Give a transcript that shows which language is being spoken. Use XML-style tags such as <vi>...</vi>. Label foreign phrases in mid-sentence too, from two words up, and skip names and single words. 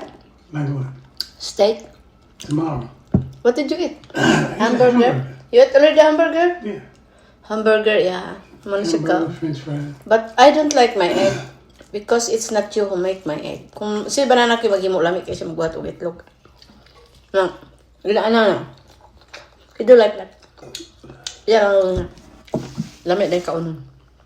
<en>Like what? Steak? Tomorrow. What did you eat? Hamburger? You ate already hamburger? Yeah. Hamburger, yeah. Hamburger, French fries. But I don't like my egg. Because it's not you who make my egg.</en> <ceb>Kung si banana kayo maghimo lamig kayo siya magbuhat og itlog.</ceb> <en>No. Ano. I do like that. Yeah,</en> <ceb>lamig din kaunon.</ceb>